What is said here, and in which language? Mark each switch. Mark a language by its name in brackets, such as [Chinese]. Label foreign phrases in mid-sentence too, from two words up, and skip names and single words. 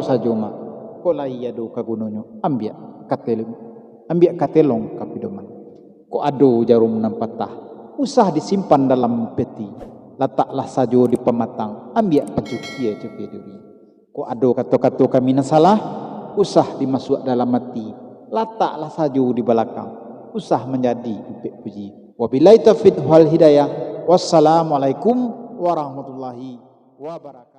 [Minangkabau] saja mak ko lai ado kagunonyo ambiak katelong kapidoman ko ado jarum nan patah usah disimpan dalam peti letaklah saja di pematang ambiak pencuci duri ko ado kata-kata kami na salah usah dimasuk dalam hati letaklah saja di belakang usah menjadi upik puji [Arabic] وبالله التوفيق والهداية والسلام عليكم ورحمة الله وبركاته.